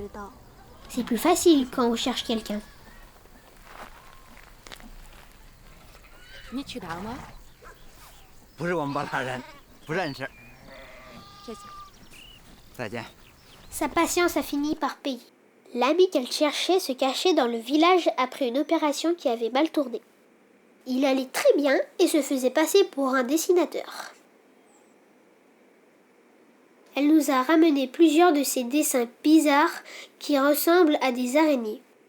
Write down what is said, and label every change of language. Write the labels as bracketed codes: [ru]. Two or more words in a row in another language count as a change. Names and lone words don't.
[fr] C'est plus facile quand on cherche quelqu'un. [zh] 你娶她了吗？不是我们巴拉人，不认识。谢谢。再见。 [fr] Sa patience a fini par payer. L'ami qu'elle cherchait se cachait dans le village après une opération qui avait mal tourné. Il allait très bien et se faisait passer pour un dessinateur. Elle nous a ramené plusieurs de ces dessins bizarres qui ressemblent à des araignées.